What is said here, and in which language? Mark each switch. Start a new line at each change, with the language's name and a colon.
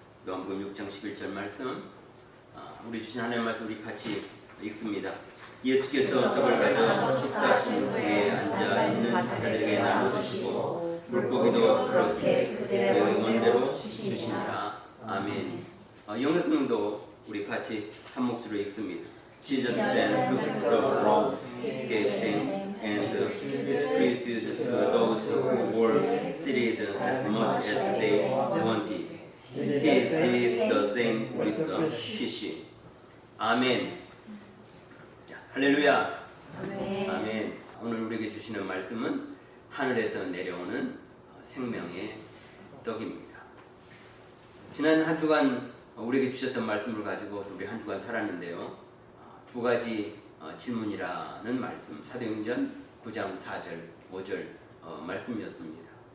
Korean: 요한복음 6장 11절 말씀, 우리 주신 하나님 말씀 우리 같이 읽습니다. 예수께서 떡을 가져 식사하신 후에 앉아있는 자들에게 나눠주시고 물고기도 그렇게 그들의 원대로 주시니라. 아멘. 영어성도 우리 같이 한 목소리로 읽습니다.
English: Jesus then took the loaves, gave thanks, and distributed to those who were seated as much as they wanted. He did the same with the fish.
Korean: 아멘. 할렐루야. 아멘. 오늘 우리에게 주시는 말씀은 하늘에서 내려오는 생명의 떡입니다. 지난 한 주간 우리에게 주셨던 말씀을 가지고 우리 한 주간 살았는데요. 두 가지 질문이라는 말씀, 사도행전 9장 4절, 5절 말씀이었습니다.